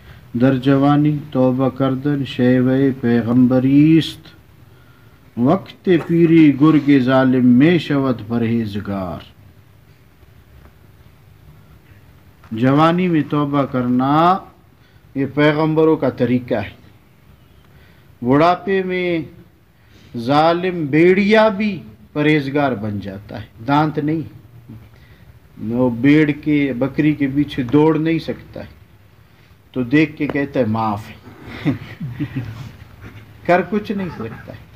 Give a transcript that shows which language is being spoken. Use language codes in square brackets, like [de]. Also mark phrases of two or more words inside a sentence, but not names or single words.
[fa] در جوانی توبہ کردن شیوه پیغمبریست، وقت پیری گرگ ظالم میں شود پرہیزگار۔ [ur] جوانی میں توبہ کرنا یہ پیغمبروں کا طریقہ ہے۔ بڑھاپے میں ظالم بھیڑیا بھی پرہیزگار بن جاتا ہے، دانت نہیں، وہ بھیڑ کے بکری کے پیچھے دوڑ نہیں سکتا ہے تو دیکھ کے کہتا ہے معاف ہے کر کچھ نہیں سکتا ہے۔